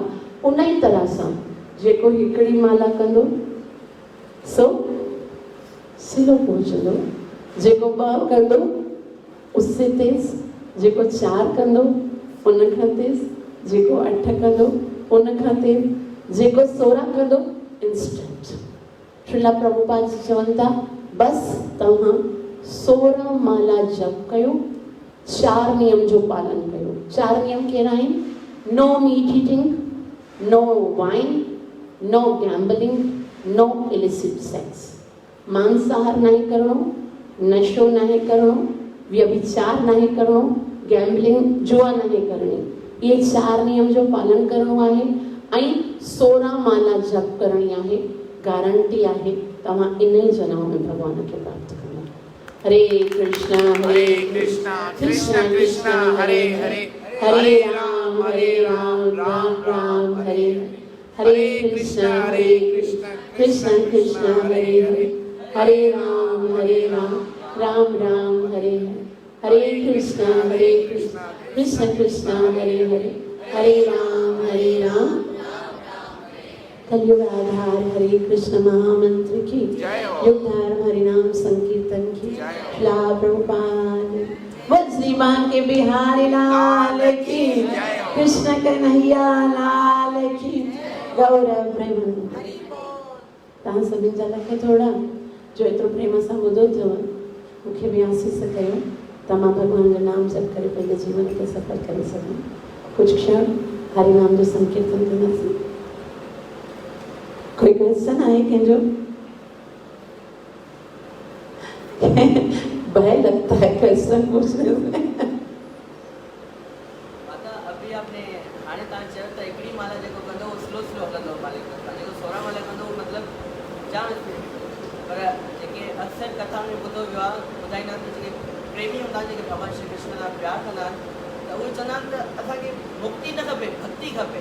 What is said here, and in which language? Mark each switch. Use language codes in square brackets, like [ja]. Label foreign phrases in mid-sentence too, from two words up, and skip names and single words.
[sd] उन ई तरह सां जेको हिकिड़ी माला कंदो सो सिलो पहुचंदो, जेको 2 कंदो [hi] उससे तेज़, [sd] जेको 4 कंदो उन खां तेज़, जेको 8 कंदो उन खां तेज़, जेको 16 कंदो इंस्टेंट। श्रीला प्रभुपाद जी चवनि था बस तव्हां 16 माला जप कयो, 4 नियम जो पालन कयो। 4 नियम कहिड़ा आहिनि? [en] No meat eating, no wine, no gambling, no illicit sex. [sd] मांसाहार नहीं करणो, नशो नहीं करणो, व्यभिचार नहीं करणो, गैम्बलिंग जुआ नहीं करनी। ये 4 नियम जो पालन करणो आहे ऐं 16 माला जप करणी आहे। गारंटी आहे तव्हां इन ई जन्म में भगवान खे प्राप्त कंदा। [sa] हरे कृष्णा कृष्णा कृष्णा हरे हरे, हरे राम राम राम हरे हरे, कृष्णा कृष्णा कृष्णा हरे हरे, हरे राम राम राम हरे हरे, हरे कृष्णा कृष्णा कृष्णा हरे हरे, हरे राम [hi] कलयुग आधार हरे कृष्ण महामंत्र की, युगधार हरिनाम संकीर्तन की, श्रीला प्रभुपाद श्री बांके बिहारी लाल की, कृष्ण कन्हैया लाल की, गौरव प्रेमानंद। [sd] तव्हां सभिनि जा लख थोड़ा जो एतिरो प्रेम सां ॿुधो अथव, मूंखे बि आसीस कयो त मां भॻवान जो नाम जप करे पंहिंजे जीवन खे सफल करे सघां। कुझु क्षण हरिनाम जो संकीर्तन कंदासीं। कोई क्वेश्चन आहे कंहिंजो? [hi] भय लगता है क्वेश्चन पूछने में। माता अभी आपने [sd] हाणे तव्हां चयो त हिकिड़ी माला जेको कंदो उहो स्लो हलंदो मालिक खां, जेको 16 माला कंदो उहो मतिलबु जाम स्पीड। पर जेके अक्सर कथा में ॿुधो वियो आहे, ॿुधाईंदा आहिनि त जेके प्रेमी हूंदा आहिनि, जेके भॻवान श्री कृष्ण सां प्यारु कंदा आहिनि, त उहे चवंदा आहिनि त असांखे मुक्ति न खपे, भक्ति खपे।